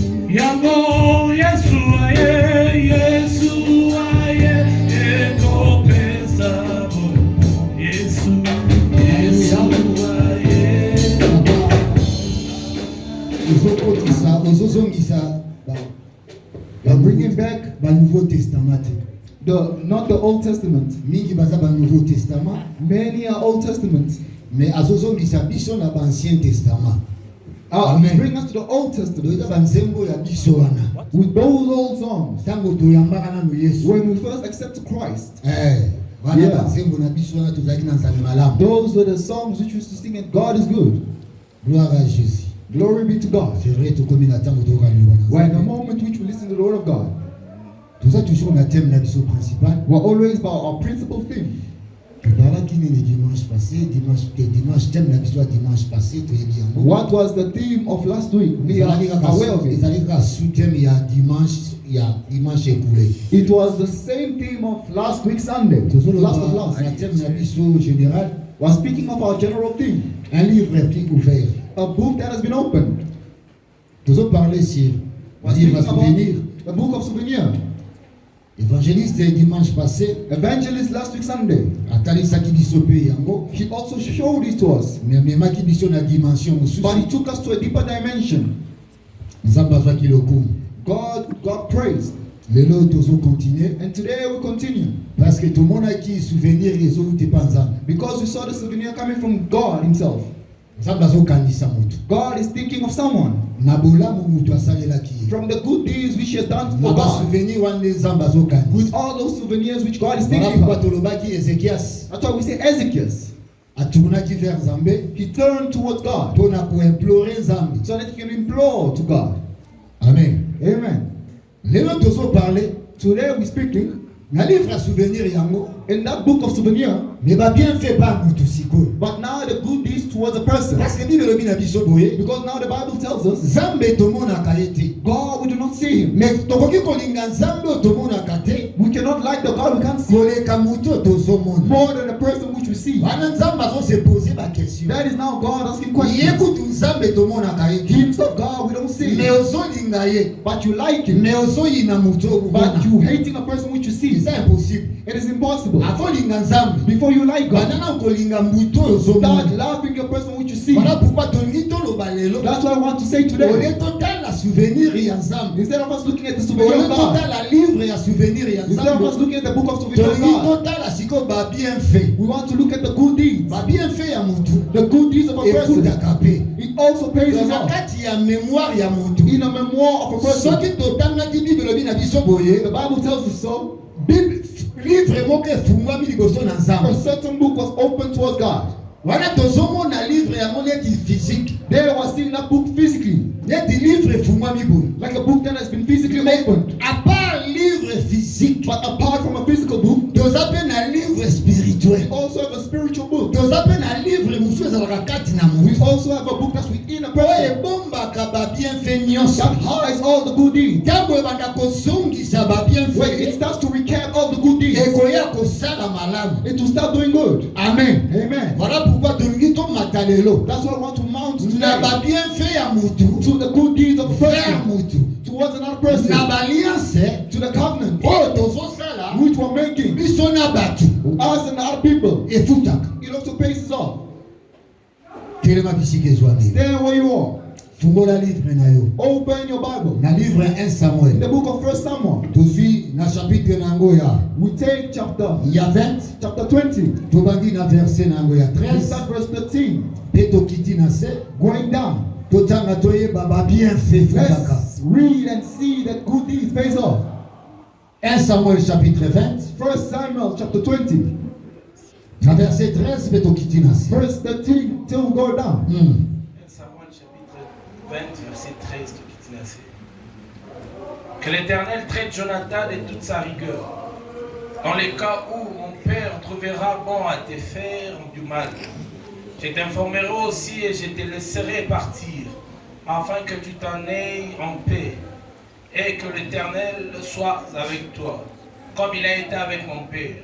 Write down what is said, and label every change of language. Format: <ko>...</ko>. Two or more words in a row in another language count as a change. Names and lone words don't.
<ln>Yamo Yesu aye eko pesa bo Yesu aye Uzokotisa uzozongisa ba bringing back ba</ln> <fr>Nouveau Testament</fr> <en>not the Old Testament.</en> <ln>mingi baza ba</ln> <fr>Nouveau Testament</fr> <en>Many are Old Testaments.</en> <ln>mais azozongisa biso na ba</ln> <fr>Ancien Testament</fr> <en>To bring us to the Old Testament</en> <ln>doza banzembo ya biso wana</ln> <en>with those old songs.</en> <ln>tango toyambaka nano Yesu</ln> <en>When we first accepted Christ,</en> <ln>wana</ln> <en>Yeah.</en> <ln>banzembo na biso wana tozalaki na nzambe malamu.</ln> <en>those were the songs which used to sing, and God is good.</en> <fr>Gloire à Jésus.</fr> <en>Glory be to God.</en> <fr>C'est vrai</fr> <ln>tokomi na tango toyoka liloba na</ln> <en>We're in a</en> <ln>Nzambe.</ln> <en>moment which we listen to the Word of God.</en> <ln>Toza toujours na thème na biso principal.</ln> <en>We're always about our principal theme.</en> <ln>Tobalaki nini</ln> <fr>dimanche passé,</fr> <ln>dimanche thème na biso ya</ln> <fr>dimanche passé</fr> <ln>toyebi yango.</ln> <en>What was the theme of last week? We are aware of it.</en> <ln>ezalaki kaka sous-thème ya</ln> <fr>dimanche écoulé.</fr> <en>It was the same theme of last week Sunday. Last of last.</en> <ln>Na thème na biso général,</ln> <en>We're speaking of our general theme.</en> <fr>un livre est ouvert.</fr> <en>A book that has been opened.</en> <ln>Tozo</ln> <fr>parler sur</fr> <en>We're</en> <fr>livre à</fr> <en>speaking</en> <fr>souvenir.</fr> <en>about the book of souvenir.</en> <fr>Évangéliste dimanche passé</fr> <en>Evangelist last week Sunday.</en> <ln>atalisaki biso pe yango.</ln> <en>He also showed it to us.</en> <ln>Mais amemaki biso na dimension mosusu.</ln> <en>But he took us to a deeper dimension.</en> <ln>Nzambe azwaki lokumu.</ln> <en>God praised.</en> <ln>Lelo tozo continuer</ln> <en>And today we continue.</en> <fr>parce que</fr> <ln>tomonaki souvenir ezouti pa Nzambe.</ln> <en>Because we saw the souvenir coming from God himself.</en> <ln>Nzambe azokandisa moto.</ln> <en>God is thinking of someone.</en> <ln>Na bolamu moto asalelaki ye.</ln> <en>From the good deeds which he has done</en> <ln>Na</ln> <en>for</en> <ln>ba</ln> <en>God.</en> <ln>souvenir wana Nzambe azokandisa.</ln> <en>With all those souvenirs which God is</en> <fr>Voilà</fr> <en>thinking</en> <fr>pourquoi</fr> <en>about.</en> <ln>tolobaki Ezekias</ln> <en>That's why we say Ezekias.</en> <ln>atournaki vers Nzambe</ln> <en>He turned towards God</en> <ln>mpona koimplore Nzambe.</ln> <en>so that he can implore to God.</en> <ln>Amen.</ln> <en>Amen.</en> <ln>Lelo tozoparle</ln> <en>Today we're speaking</en> <ln>na livre ya souvenir yango.</ln> <en>in that book of souvenir,</en> <ln>Mais ba</ln> <fr>bien fait</fr> <ln>ba mutu sikoyo.</ln> <en>but now the good deeds towards a person.</en> <fr>Parce que</fr> <ln>Bible elobi na biso boye.</ln> <en>Because now the Bible tells us,</en> <ln>Nzambe tomonaka ye te.</ln> <en>God, we do not see him.</en> <ln>Mais tokoki kolinga Nzambe oyo tomonaka te.</ln> <en>We cannot like the God we can't see</en> <ln>Koleka mutu oyo tozomona.</ln> <en>more than the person which we see.</en> <ln>Wana Nzambe azose pose ba question.</ln> <en>That is now God asking</en> <ln>Ye</ln> <en>questions.</en> <ln>kutu Nzambe tomonaka ye te.</ln> <en>Himself, God, we don't see</en> <fr>Mais</fr> <en>him.</en> <ln>ozolinga ye.</ln> <en>But you like him.</en> <ln>Mais ozoyina mutu oyo</ln> <en>But</en> <ln>komona.</ln> <en>you hating a person which you see.</en> <ln>Eza impossible.</ln> <en>It is impossible.</en> <ln>Akolinga Nzambe.</ln> <en>Before you like God,</en> <ln>Banana kolinga mutu oyo</ln> <en>start</en> <ln>ozomona.</ln> <en>loving your person which you see.</en> <fr>Voilà pourquoi</fr> <ln>tolingi toloba lelo.</ln> <en>That's what I want to say today.</en> <ln>Ole totala souvenir ya Nzambe.</ln> <en>Instead of us looking at the souvenir</en> <ln>Ole</ln> <en>of God,</en> <ln>totala livre ya souvenir ya</ln> <en>instead of us</en> <ln>Nzambe.</ln> <en>looking at the book of souvenir of</en> <ln>Tolingi</ln> <en>God,</en> <ln>totala siko ba</ln> <fr>bien fait.</fr> <en>we want to look at the good deeds.</en> <ln>Ba</ln> <fr>bien fait</fr> <ln>ya mutu.</ln> <en>The good deeds of a person.</en> <ln>Ekutaka pe.</ln> <en>It also pays his</en> <ln>na</ln> <en>off.</en> <ln>kati ya mémoire ya motu.</ln> <en>In a memoir of a person.</en> <ln>Soki totangaki Bible lobi na biso boye,</ln> <en>The Bible tells us so.</en> <ln>livre moko efungwami liboso na</ln> <en>A</en> <ln>Nzambe.</ln> <en>certain book was opened towards God.</en> <ln>Wana tozomona livre yango neti physique.</ln> <en>There was still that book physically.</en> <ln>Neti livre efungwami boye.</ln> <en>Like a book that has been physically opened.</en> <fr>À part livre physique,</fr> <en>But apart from a physical book,</en> <ln>toza pe na</ln> <fr>livre spirituel.</fr> <en>we also have a spiritual book.</en> <ln>Toza pe na livre mosusu ezalaka kati na</ln> <en>We</en> <ln>motu.</ln> <en>also have a book that's within a</en> <ln>Oyo</ln> <en>person</en> <ln>ebombaka babienfait nyonso.</ln> <en>that hides all the good deeds.</en> <ln>Ntango ebanda kozongisa</ln> <en>When it</en> <ln>babienfait,</ln> <en>starts to recap all the good deeds,</en> <ln>ekoya kosala malamu.</ln> <en>it will start doing good.</en> <ln>Amen.</ln> <en>Amen.</en> <fr>Voilà pourquoi</fr> <ln>tolingi tomata lelo</ln> <en>That's why I want to mount</en> <ln>na</ln> <en>today</en> <ln>babienfait ya motu</ln> <en>to the good deeds of a</en> <fr>vers</fr> <en>person</en> <ln>motu</ln> <en>towards another person,</en> <ln>na baliance</ln> <en>to the covenant</en> <ln>oyo tozosala</ln> <en>which we're making,</en> <ln>biso na bato</ln> <en>us and other people.</en> <ln>efutaka.</ln> <en>It also pays off.</en> <ln>telema bisika ezwami</ln> <en>Stay where you are.</en> <ln>fungola livre na yo</ln> <en>Open your Bible.</en> <ln>na livre ya 1</ln> <en>The</en> <ln>Samuel</ln> <en>book of 1 Samuel.</en> <ln>tozwi na chapitre na yango</ln> <en>We take chapter</en> <ln>ya 20</ln> <en>20.</en> <ln>tobandi na verset na yango ya</ln> <en>We</en> <ln>13</ln> <en>start verse 13.</en> <ln>mpe tokiti na se</ln> <en>Going down.</en> <ln>totanga toyeba babienfait futaka.</ln> <en>Let's read and see that good deeds pays off.</en> <fr>1 Samuel chapitre 20</fr> <en>1 Samuel chapter 20.</en> <ln>na verset 13 mpe tokiti na se.</ln> <en>Verse 13 till we go down.</en> <fr>Samuel chapitre 20, verset 13 de Kitinasé. Que l'Éternel traite Jonathan de toute sa rigueur, dans les cas où mon père trouvera bon à te faire du mal. Je t'informerai aussi et je te laisserai partir, afin que tu t'en ailles en paix, et que l'Éternel soit avec toi, comme il a été avec mon père.</fr>